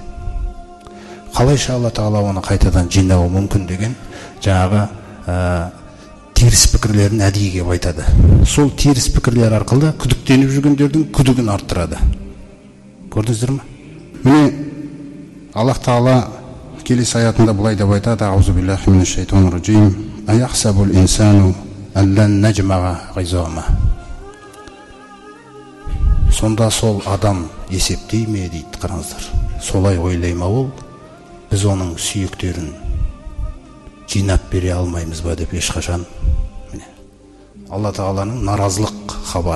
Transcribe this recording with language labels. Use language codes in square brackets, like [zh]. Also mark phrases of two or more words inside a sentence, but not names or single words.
[kk] Қалайша Алла Тағала оны қайтадан жинауы мүмкін деген жаңағы теріс пікірлерін әдейіге айтады. Сол теріс пікірлер арқылы күдіктеніп жүргендердің күдігін арттырады. Көрдіңіздер ме? Міне Аллах Тағала келесі аятында былай деп айтады: [ar] أعوذ بالله من الشيطان الرجيم. أيحسب الإنسان ألن نجمع عظامه. [kk] Сонда сол адам есептей ме дейді, қараңыздар. Солай ойлай ма ол, біз оның сүйектерін жинап бере алмаймыз ба деп ешқашан. Міне Алла Тағаланың наразылық хабары.